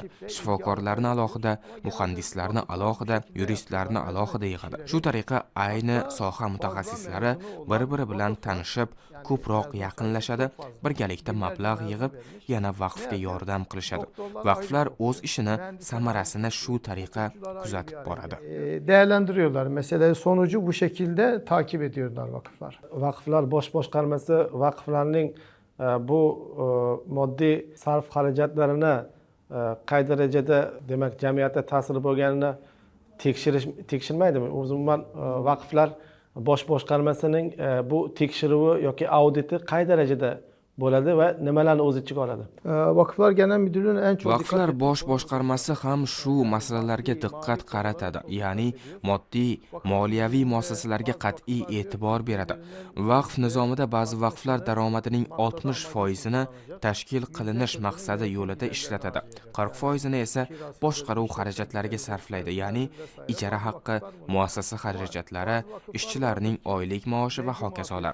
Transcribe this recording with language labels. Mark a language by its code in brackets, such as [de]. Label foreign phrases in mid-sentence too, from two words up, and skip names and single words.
[uz] Shifokorlarni alohida, muhandislarni alohida, yuristlarni alohida yig'adi. Shu tariqa ayni soha mutaxassislari bir-biri bilan tanishib, ko'proq yaqinlashadi, birgalikda mablag' yig'ib, yana vaqfga yordam qilishadi. Vaqflar o'z ishini, samarasini shu tariqa kuzatib boradi. [tr] Değerlendiriyorlar. Meseleyi sonucu bu şekilde takip ediyorlar vakıflar. [uz] Vakıflar boş boşqarmasi vakıflarning bu moddiy sarf xarajatlarini qay darajada demak jamiyatga ta'siri bo'lganini tekshirmaydimi? Umuman vakıflar bosh boshqarmasining bu tekshiruvi yoki auditi qay darajada bo'ladi va nimalarni o'z ichiga oladi? [tr] Vakıflar Genel Müdürlüğü'nün en çok [uz] Vaqflar bosh boshqarmasi ham shu masalalarga diqqat qaratadi, ya'ni moddiy, moliyaviy muassasalarga qat'iy e'tibor beradi. Vaqf nizomida ba'zi vaqflar daromadining 60%ni tashkil qilinish maqsadi yo'lida ishlatadi. 40%ni esa boshqaruv xarajatlariga sarflaydi, ya'ni ijara haqqi, muassasa xarajatlari, ishchilarning oylik maoshi va hokazolar.